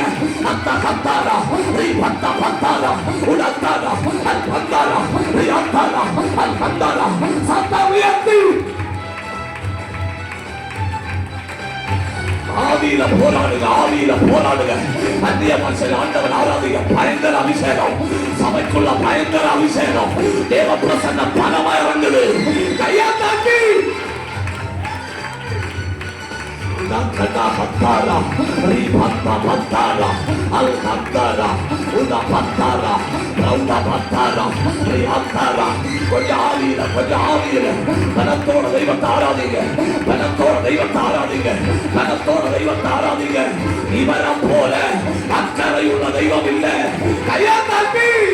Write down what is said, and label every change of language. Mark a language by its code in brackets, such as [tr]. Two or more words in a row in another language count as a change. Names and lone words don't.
[ta] அத்தா கத்தாரா ரீ பத்தா பத்தாரா உடத்தாரா அல் பந்தாரா ரீ அத்தாரா அல் பந்தாரா சத்தா உயர்த்தி ஆவியில போராடுங்க ஆவியில போராடுங்க. அந்நிய மனுஷன் ஆண்டவன் ஆராதிங்க. பயங்கர அபிஷேகம் சபைக்குள்ள பயங்கர அபிஷேகம். தேவ பிரசன்னம் பலமா இறங்குது. கையா தாக்கி Nakada Patara, Ripata Patara, Alcantara, Una Patara, Rauda Patara, Riantara, Kojavira, Panatora Deva Taradiga, Panatora Deva Taradiga, Panatora Deva Taradiga, Ivara Pole, Akara Deva Villa, Kayataki.